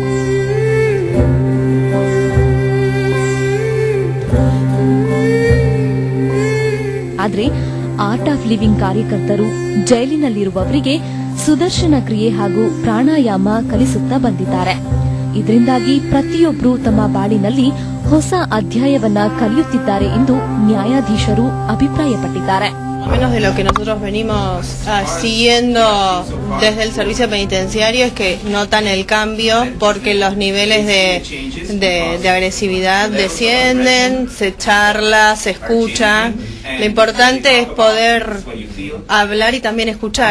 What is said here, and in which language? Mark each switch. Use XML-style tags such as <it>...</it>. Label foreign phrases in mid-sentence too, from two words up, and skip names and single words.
<kn>ಆದರೆ ಆರ್ಟ್ ಆಫ್ ಲಿವಿಂಗ್ ಕಾರ್ಯಕರ್ತರು ಜೈಲಿನಲ್ಲಿರುವವರಿಗೆ ಸುದರ್ಶನ ಕ್ರಿಯೆ ಹಾಗೂ ಪ್ರಾಣಾಯಾಮ ಕಲಿಸುತ್ತಾ ಬಂದಿದ್ದಾರೆ. ಇದರಿಂದಾಗಿ ಪ್ರತಿಯೊಬ್ಬರೂ ತಮ್ಮ ಬಾಳಿನಲ್ಲಿ ಹೊಸ ಅಧ್ಯಾಯವನ್ನ ಕಲಿಯುತ್ತಿದ್ದಾರೆ ಎಂದು ನ್ಯಾಯಾಧೀಶರು ಅಭಿಪ್ರಾಯಪಟ್ಟಿದ್ದಾರೆ.</kn> <es>Menos de lo que nosotros venimos siguiendo desde el servicio penitenciario es que notan el cambio porque los niveles de agresividad descienden, se charla, se escucha. Lo importante es poder hablar y también escuchar.</es>